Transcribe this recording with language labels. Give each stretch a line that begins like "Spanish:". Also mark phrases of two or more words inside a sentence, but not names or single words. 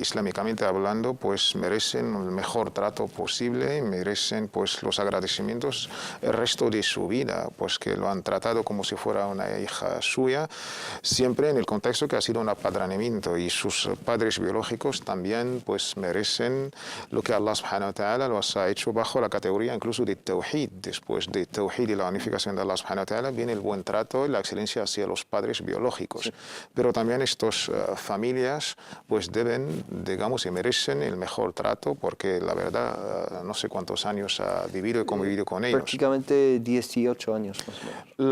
Spanish: islámicamente hablando, pues merecen el mejor trato posible y merecen pues los agradecimientos el resto de su vida, pues que lo han tratado como si fuera una hija suya, siempre en el contexto que ha sido un apadrinamiento, y sus padres biológicos también pues merecen lo que Allah
Arabic: سبحانه وتعالى
Spanish: los ha hecho bajo la categoría incluso de Tawhid. Después de Tawhid y la unificación de Allah
Arabic: سبحانه وتعالى
Spanish: viene el buen trato y la excelencia hacia los padres biológicos. Sí. Pero también estas familias pues deben, digamos, y merecen el mejor trato porque la verdad no sé cuántos años ha vivido y convivido con ellos. Prácticamente 18 años más o menos.